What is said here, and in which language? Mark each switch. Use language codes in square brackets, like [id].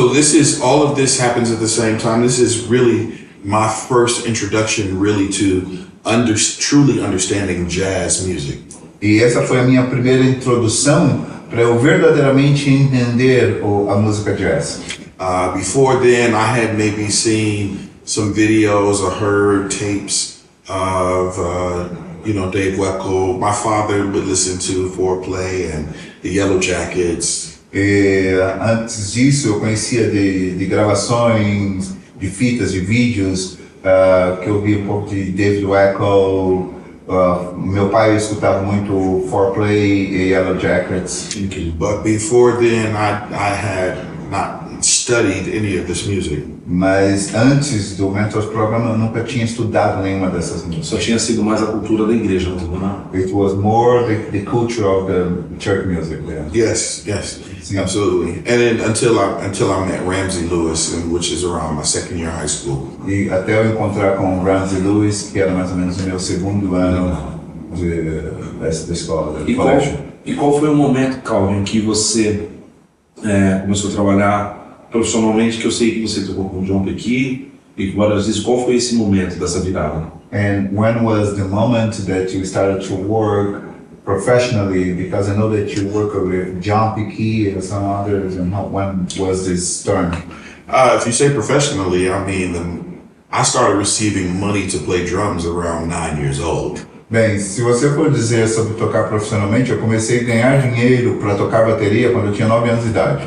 [en] So all of this happens at the same time. This is really my first introduction really to truly understanding jazz music. [pt] E essa foi a minha primeira introdução para eu verdadeiramente entender a música jazz. [en] Before then, I had maybe seen some videos or heard tapes of, Dave Weckl. My father would listen to Foreplay and the Yellow Jackets. [pt] E antes disso, eu conhecia de gravações, de fitas, de vídeos, que eu via um pouco de David Weckl. Meu pai escutava muito Foreplay e Yellow Jackets. [en] But before then, I had not studied any of this music. [pt] Mas antes do Mentors Program, eu nunca tinha estudado nenhuma dessas músicas. Só tinha sido mais a cultura da igreja mesmo, né? [en] It was more the culture of the church music there. Yes, absolutely. And then until I met Ramsey Lewis, which is around my second year of high school. [pt] E até eu encontrar com o Ramsey Lewis, que era mais ou menos o meu segundo ano da escola, do colégio. E qual foi o momento, Calvin, que você começou a trabalhar profissionalmente, que eu sei que você tocou com o John Pequi e com várias vezes. Qual foi esse momento dessa virada? [en] And when was the moment that you started to work professionally? Because I know that you work with John Pequi and some others, and when was this turn? If you say professionally, I mean, I started receiving money to play drums around 9 years old. [pt] Bem, se você for dizer sobre tocar profissionalmente, eu comecei a ganhar dinheiro para tocar bateria quando eu tinha 9 anos de idade.